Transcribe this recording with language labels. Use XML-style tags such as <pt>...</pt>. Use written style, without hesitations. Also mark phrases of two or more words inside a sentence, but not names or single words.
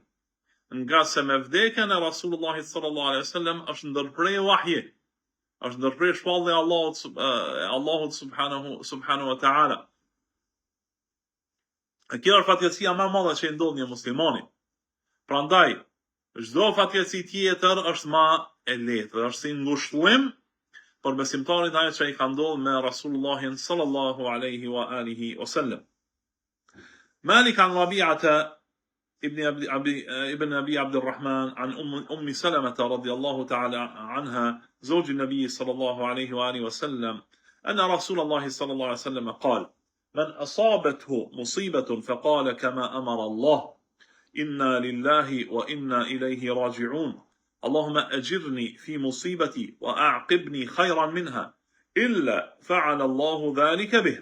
<sq>Nga se me vdekjen e Rasulullahit</sq> <ar>صلى الله عليه وسلم</ar> <sq>është ndërprer wahyi, është ndërprer shpallja e Allahut</sq> <ar>سبحانه وتعالى.</ar> <sq>Kjo është fatkeqësia më e madhe që i ndodh një muslimani. Prandaj çdo fatkeqësi tjetër është më e lehtë, është si ngushëllim për besimtarit ajo që I ka ndodhur me Rasulullahin</sq> <ar>صلى الله عليه وآله وسلم. مالك عن ربيعة ابن أبي عبد الرحمن عن أم سلمة رضي الله تعالى عنها زوج النبي صلى الله عليه وآله وسلم أن رسول الله صلى الله عليه وسلم قال: من أصابته مصيبة فقال كما أمر الله إنا لله وإنا إليه راجعون اللهم أجرني في مصيبتي وأعقبني خيرا منها إلا فعل الله ذلك به.</ar>